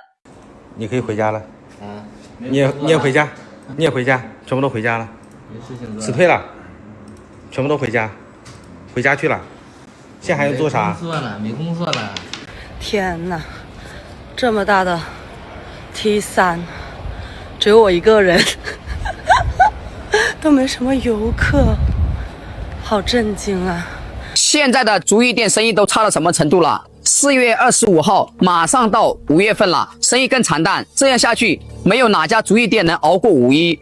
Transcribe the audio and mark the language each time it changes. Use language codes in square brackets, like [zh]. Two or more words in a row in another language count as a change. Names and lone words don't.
[zh] 你可以回家了。你也回家，你也回家，全部都回家了。辞退了，全部都回家，回家去了。现在還要做啥？沒工作了。天哪，這麼大的 T3，只有我一個人，都沒什麼遊客，好震驚啊！現在的足浴店生意都差到什麼程度了？4月25號馬上到5月份了，生意更慘淡，這樣下去，沒有哪家足浴店能熬過五一。